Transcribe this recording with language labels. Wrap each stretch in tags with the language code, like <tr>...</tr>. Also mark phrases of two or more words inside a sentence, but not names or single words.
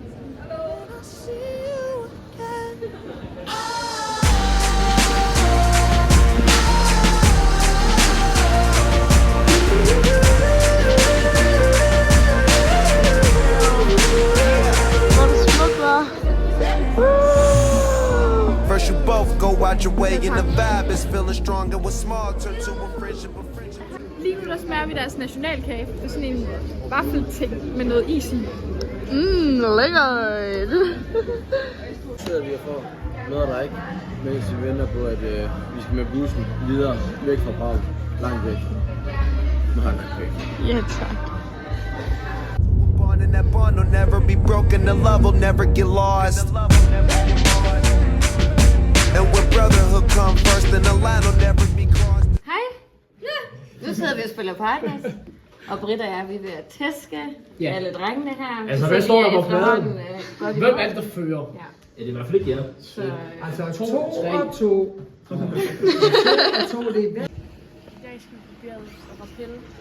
<da>Hvor det smukt var.</da> <en>First you both go out your way and the vibe is feeling strong. And what's small turn to a friendship.</en> <da>Lige nu der smager vi deres nationalkage. Det er sådan en vaffelting med noget is i. Lækkert! Nu sidder vi og får noget at drikke, mens vi venter på, at vi skal med bussen videre væk fra Prag. Langt væk. Nu har jeg langt væk. Ja, tak.</da> <en>And that bond will never be broken. The love will never get lost. And when brotherhood come first, then the line will never be crossed.</en> <da>Hej. Ja. Nu sidder vi og spiller Partners. Og Britta og jeg, vi er ved at tæske alle drengene her. Altså, hvad står der på pladen? Hvem er det, der fører? Ja. Ja, det er i hvert fald ikke jer. Så, Altså 2 og 2. 2 og 2, det er I dag skal vi barbere og rappelle.</da>